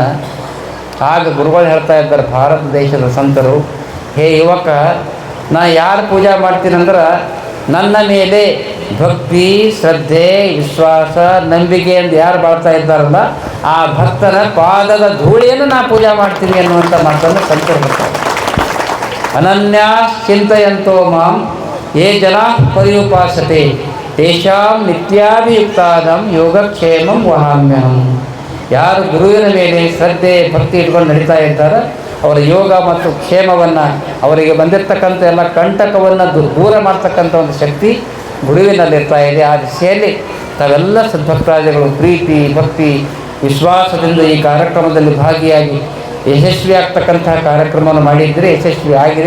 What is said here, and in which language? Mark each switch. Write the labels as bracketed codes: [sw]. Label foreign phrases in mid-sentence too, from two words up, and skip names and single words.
[kn] ಆಗ ಗುರುಗಳು ಹೇಳ್ತಾ ಇದ್ದಾರೆ, ಭಾರತ ದೇಶದ ಸಂತರು, ಹೇ ಯುವಕ, ನಾ ಯಾರು ಪೂಜೆ ಮಾಡ್ತೀನಂದ್ರೆ ನನ್ನ ಮೇಲೆ ಭಕ್ತಿ, ಶ್ರದ್ಧೆ, ವಿಶ್ವಾಸ, ನಂಬಿಕೆ ಎಂದು ಯಾರು ಬಾಳ್ತಾ ಇದ್ದಾರಲ್ಲ ಆ ಭಕ್ತನ ಪಾದದ ಧೂಳಿಯನ್ನು ನಾ ಪೂಜೆ ಮಾಡ್ತೀನಿ ಅನ್ನುವಂಥ ಮಾತನ್ನು ಸಂತರು ಹೇಳ್ತಾರೆ. [sa] ಅನನ್ಯ ಚಿಂತೆಯಂತೋ ಮಾಂ ಯೇ ಜನ ಪರ್ಯುಪಾಸತೆ ತೇಷಾಂ ನಿತ್ಯಾಭಿಯುಕ್ತಾನಂ ಯೋಗಕ್ಷೇಮಂ ವಹಾಮ್ಯಹಂ. [kn] ಯಾರು ಗುರುವಿನ ಮೇಲೆ ಶ್ರದ್ಧೆ ಭಕ್ತಿ ಇಟ್ಕೊಂಡು ನಡೀತಾ ಇದ್ದಾರೆ ಅವರ ಯೋಗ ಮತ್ತು ಕ್ಷೇಮವನ್ನು, ಅವರಿಗೆ ಬಂದಿರತಕ್ಕಂಥ ಎಲ್ಲ ಕಂಟಕವನ್ನು ದೂರ ಮಾಡ್ತಕ್ಕಂಥ ಒಂದು ಶಕ್ತಿ ಗುರುವಿನಲ್ಲಿರ್ತಾ ಇದೆ. ಆ ದಿಶೆಯಲ್ಲಿ ತಾವೆಲ್ಲ ಸದ್ಭಕ್ತಾದಿಗಳು ಪ್ರೀತಿ ಭಕ್ತಿ ವಿಶ್ವಾಸದಿಂದ ಈ ಕಾರ್ಯಕ್ರಮದಲ್ಲಿ ಭಾಗಿಯಾಗಿ ಯಶಸ್ವಿ ಆಗ್ತಕ್ಕಂತಹ ಕಾರ್ಯಕ್ರಮವನ್ನು ಮಾಡಿದ್ದರೆ ಯಶಸ್ವಿ ಆಗಿದೆ.